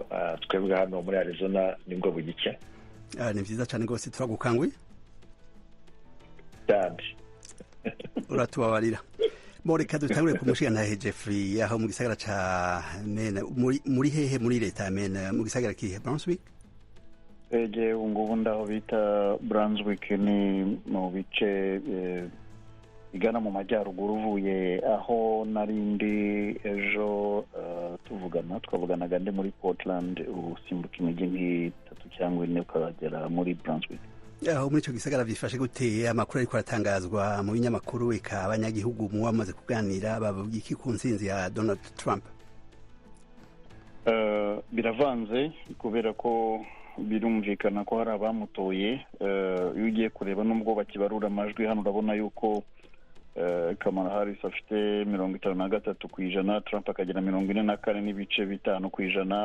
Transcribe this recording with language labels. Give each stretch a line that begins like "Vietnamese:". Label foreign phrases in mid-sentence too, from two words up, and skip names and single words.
Kinyarwanda: Twebwe hano muri Arizona nibwo bugike.
Rundi: Ni vyiza cane gose. Turagukanguye cyane. Uratubabarira. Reka dutangure kumushigantahe Jeffrey aho mu gisagara ca Maine. Muri hehe muri leta ya Maine? Mu gisagara kihe? Brunswick?
Kinyarwanda: Ngubu ndaho bita Brunswick, ni mu bice igana mu majyaruguru uvuye aho narindi ejo twavuganaga ndi muri Portland, usimbuka imijyi nk'itatu cyangwa ine ukagera muri Brunswick.
Rundi: Aho muri ico gisagara bifashe gute? Amakuru ariko aratangazwa mu binyamakuru, eka abanyagihugu mu bamaze kuganira bavuga iki ku ntsinzi ya Donald Trump?
Kinyarwanda: Biravanze kubera ko birumvikana ko hari abamutoye. Iyo ugiye kureba nubwo bakibarura amajwi hano urabona yuko Kamala Harris afite 53%, Trump akagira 44.5%.